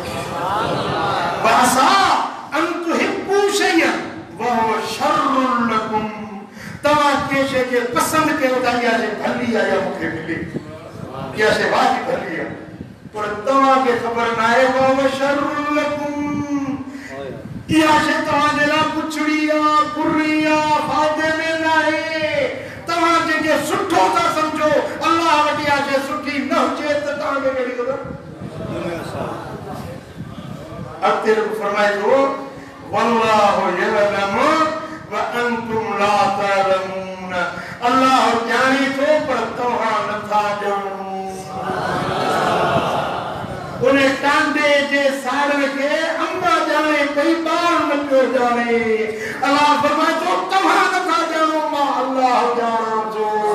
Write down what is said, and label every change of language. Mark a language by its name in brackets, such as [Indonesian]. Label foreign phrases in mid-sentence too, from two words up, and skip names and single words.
[Arabic] وعسى أن تحبوا شيئا وهو شر لكم [Sindhi] तव्हां कंहिं शइ खे पसंदि कयो था इहा शइ भली आहे या मूंखे मिले इहा शइ वाजिब भली आहे पर तव्हांखे ख़बर न आहे [Arabic] وهو شر لكم [Sindhi] इहा शइ तव्हांजे लाइ पुछड़ी आहे बुरी आहे फ़ाइदे में न आहे तव्हां जेके सुठो था सम्झो अल्लाह वटि इहा शइ सुठी न हुजे त तव्हांखे कहिड़ी ख़बर अॻिते फरमाए थो [Arabic] والله يعلم وأنتم لا تعلمون [Sindhi] अल्लाह ॼाणे थो पर तव्हां नथा ॼाणो उन टांडे जे साड़ण खे अंबा ॼाणे पई ॿार न पियो ॼाणे अल्लाह फरमाए थो तव्हां नथा ॼाणो मां अल्लाह ॼाणां थो